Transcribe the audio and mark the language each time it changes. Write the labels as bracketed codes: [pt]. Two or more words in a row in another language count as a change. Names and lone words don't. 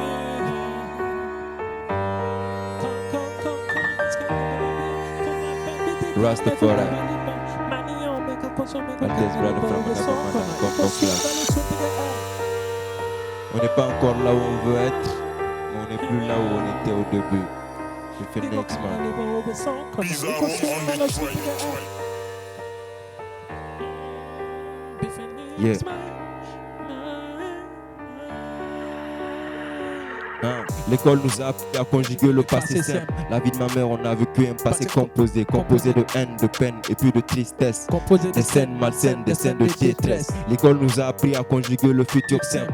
[fr] Rastafari. Altesse [en] brother from [fr] on n'est pas encore là où on veut être, mais on n'est plus là où on était au début. Je fais [en] next man. [fr] Yeah. L'école nous a appris à conjuguer le passé simple. La vie de ma mère, on a vécu un passé composé de haine, de peine et puis de tristesse. Des scènes malsaines, des scènes de détresse. L'école nous a appris à conjuguer le futur simple.